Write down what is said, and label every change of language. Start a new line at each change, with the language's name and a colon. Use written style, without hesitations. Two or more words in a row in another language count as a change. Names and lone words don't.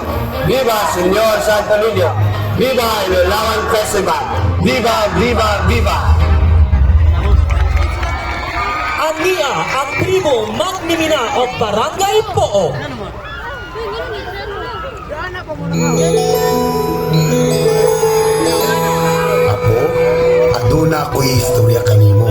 Spanish: Viva Señor Santo Niño! Viva Ilalawan Festival! Viva, viva, viva!
Cebuano: Ania ang tribo Magmimina o Barangay Pook. Apo, aduna ko'y istorya kanimo.